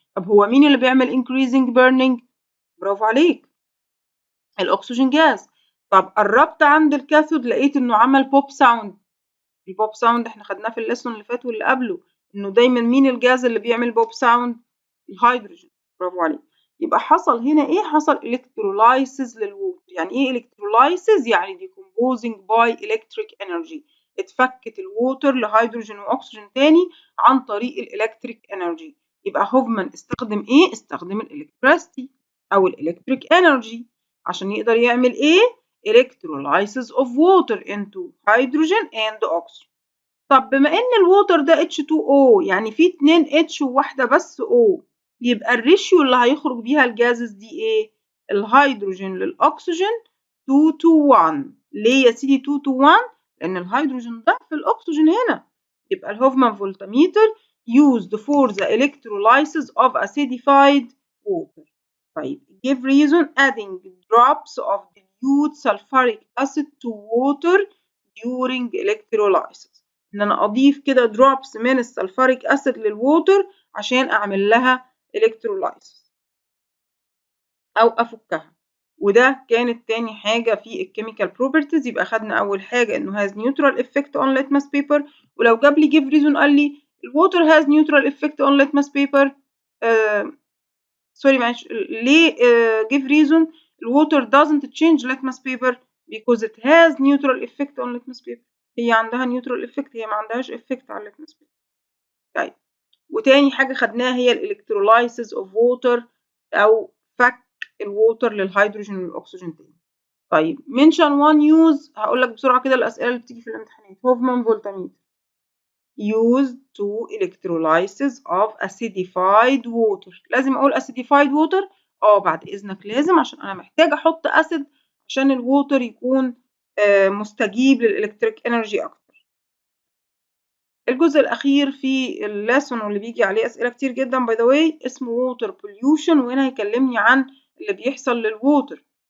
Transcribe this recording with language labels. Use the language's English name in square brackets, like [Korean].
[Arabic] طب هو مين اللي بيعمل [English] increasing burning؟ [Arabic] برافو عليك، الأكسجين جاز. طب قربت عند الكاثود لقيت إنه عمل بوب ساوند. البوب ساوند إحنا خدناه في الليسون اللي فات واللي قبله، إنه دايمًا مين الجاز اللي بيعمل بوب ساوند؟ الهيدروجين. برافو عليك. يبقى حصل هنا إيه؟ حصل electrolysis للووتر. يعني إيه [English] electrolysis؟ [Arabic] يعني [English] decomposing by electric energy. [Arabic] اتفكت الووتر لهيدروجين وأكسجين تاني عن طريق الإلكتريك إنرجي. يبقى هوفمان استخدم إيه؟ استخدم الإلكتريستي أو الإلكتريك إنرجي عشان يقدر يعمل إيه؟ [English] electrolysis of water into hydrogen and oxygen. [Arabic] طب بما إن الووتر ده H2O يعني فيه 2 H وواحدة بس O، يبقى الريشيو اللي هيخرج بيها الجازز دي إيه؟ الهيدروجين للأكسجين [English] 2 to 1. [Arabic] ليه يا سيدي [English] 2 to 1؟ [Arabic] لأن الهيدروجين ضعف الأكسجين هنا. يبقى [English] الهوفمان voltmeter used for the electrolysis of acidified water. [Arabic] طيب [English] give reason adding drops of dilute sulfuric acid to water during electrolysis. [Arabic] إن أنا أضيف كده drops من السلفوريك أسيد للووتر عشان أعمل لها electrolysis أو أفكها. وده كانت تاني حاجة في الكيميكال بروبرتيز. يبقى خدنا أول حاجة إنه [English] has neutral effect on litmus paper، [Arabic] ولو جاب لي [English] give reason [Arabic] قال لي [English] الووتر has neutral effect on litmus paper sorry [Arabic] معلش ليه [English] give reason الwater doesn't change litmus paper because it has neutral effect on litmus paper. [Arabic] هي عندها [English] neutral effect، [Arabic] هي ما عندهاش effect على [English] litmus paper. [Arabic] طيب وتاني حاجة خدناها هي [English] electrolysis of water [Arabic] أو فك الووتر للهيدروجين والأكسجين تاني. طيب [English] mention one use [Arabic] هقول لك بسرعة كده الأسئلة اللي بتيجي في الامتحانات. [English] Hoffmann voltmeter used to electrolysis of acidified water. [Arabic] لازم أقول [English] acidified water؟ [Arabic] بعد إذنك لازم، عشان أنا محتاجة أحط أسيد عشان الووتر يكون مستجيب للإلكتريك إنرجي أكتر. الجزء الأخير في الليسون واللي بيجي عليه أسئلة كتير جدا [English] by the way [Arabic] اسمه [English] water pollution، [Arabic] وهنا هيكلمني عن اللي بيحصل للووتر.